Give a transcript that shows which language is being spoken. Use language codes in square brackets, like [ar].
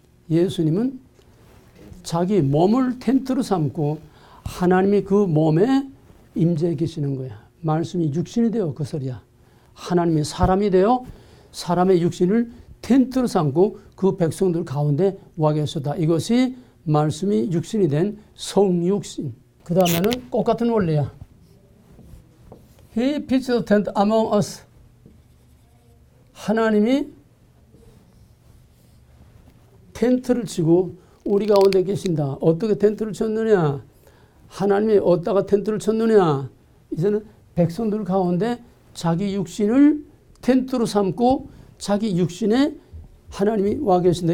[ko] 예수님은 자기 몸을 텐트로 삼고 하나님이 그 몸에 임재해 계시는 거야. 말씀이 육신이 되어 그 소리야. 하나님이 사람이 되어 사람의 육신을 텐트로 삼고 그 백성들 가운데 와 계셨다. 이것이 말씀이 육신이 된 성육신. 그 다음에는 똑같은 원리야. [en] He pitched a tent among us. [ko] 하나님이 텐트를 치고 우리 가운데 계신다. 어떻게 텐트를 쳤느냐? 하나님이 어디다가 텐트를 쳤느냐? 이제는 백성들 가운데 자기 육신을 텐트로 삼고 자기 육신에 하나님이 와 계신다.